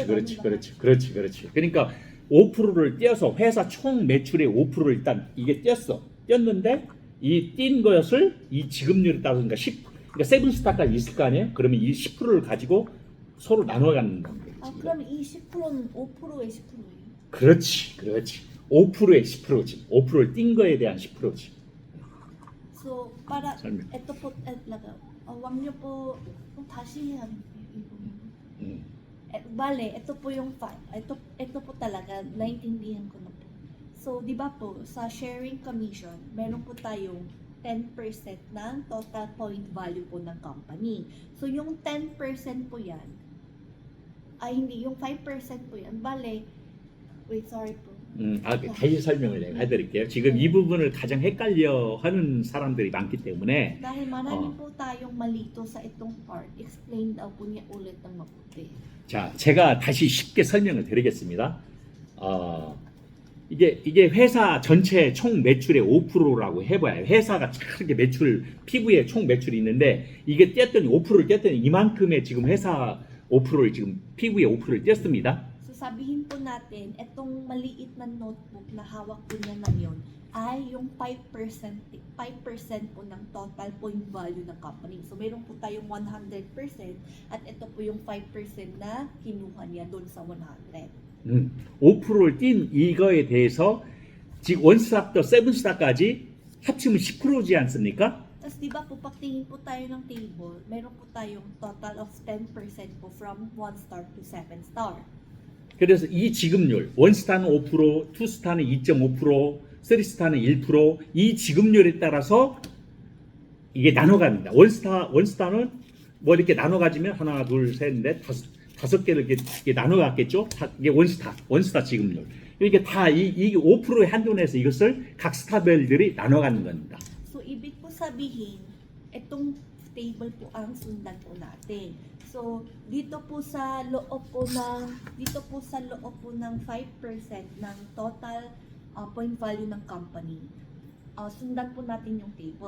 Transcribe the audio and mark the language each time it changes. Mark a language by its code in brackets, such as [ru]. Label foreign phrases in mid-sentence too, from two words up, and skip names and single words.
[ko] 그러니까 5%를 떼어서 회사 총 매출의 5%를 일단 이게 떼었는데 이 띈 것을 이 지급률에 따라서 그러니까 세븐스타까지 있을 거 아니에요? 그러면 이 10%를 가지고 서로 나눠가는 겁니다. 아, 그러면 이 10%는 5%의 10%예요? 그렇지. 5%의 10%지. 5%를 띈 거에 대한 10%지. [tl] So, para [ko] 설명. [tl] ito po, wag niyo po, dashi yan. Bale, ito po yung ito po talaga, naintindihan ko na po. So, di ba po, sa [en] sharing commission, [tl] meron po tayong 10% ng [en] total point value [tl] po ng company. So, yung 10% po yan, hindi, yung 5% po yan, bale, wait, sorry po. [ko] 다시 설명을 내가 해드릴게요. 지금 이 부분을 가장 헷갈려하는 사람들이 많기 때문에 [tl] Dahil marami po tayong malito sa itong part, explain daw po niya ulit ng mabuti. [ko] 자, 제가 다시 쉽게 설명을 드리겠습니다. 이게 회사 전체 총 매출의 5%라고 해봐요. 회사가 이렇게 매출, 피부에 총 매출이 있는데 이게 뗐더니 5%를 뗐더니 이만큼의 지금 회사 5%를 지금 피부에 5%를 뗐습니다. [tl] So sabihin po natin, itong maliit na notebook na hawak po niya ngayon ay yung 5% po ng [en] total point value [tl] ng company. So, meron po tayong 100% at ito po yung 5% na kinuha niya doon sa 100. [ko] 5%를 띈 이거에 대해서 지금 원스타부터 세븐스타까지 합치면 10%지 않습니까? [tl] Tapos, di ba po, pagtingin po tayo ng table, meron po tayong [en] total of 10% [tl] po [en] from 1 star to 7 star. [ko] 그래서 이 지급률, 원스타는 5%, 투스타는 2.5%, 쓰리스타는 1%, 이 지급률에 따라서 이게 나눠갑니다. 원스타는 뭐 이렇게 나눠가지면 하나, 둘, 셋, 넷, 다섯 개를 이렇게 나눠갔겠죠? 이게 원스타 지급률. 이게 다 이 5%의 한도 내에서 이것을 각 스타별들이 나눠가는 겁니다. [tl] So, ibig po sabihin, itong table po ang sundan po natin. So, dito po sa loob po ng 5% ng [en] total point value [tl] ng company, sundan po natin yung table.